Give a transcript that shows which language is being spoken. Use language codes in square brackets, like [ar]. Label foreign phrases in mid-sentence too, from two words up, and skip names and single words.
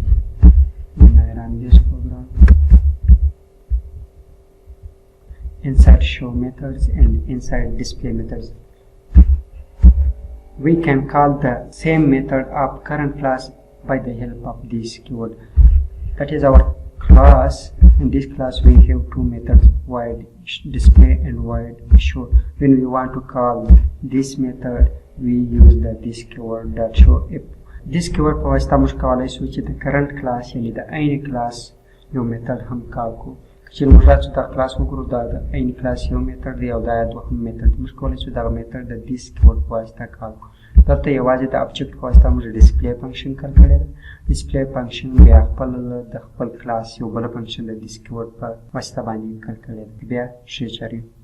[en] When I run this program, inside show methods and inside display methods, we can call the same method of current class by the help of this keyword. That is our class. In this class we have two methods, void display and void show. When we want to call this method, we use the this keyword that show. If this keyword [ps] په واسطه موږ کولی شو چې د [en] current class [ps] یعنې د عین class یو method هم کال کړو. چې موږ راځو دا class وګورو دا د عین class یو method دی او دا دوهم method. موږ کولی شو دغه method د [en] this keyword [ps] په واسطه کال کړو. دلته یوازې د object په واسطه موږ [en] display function [ps] کال کړی ده. [en] display function [ps] بیا خپل د خپل class یو بل function د [en] this keyword [ps] په واسطه باندې کال کړی ده. بیا ښه چاري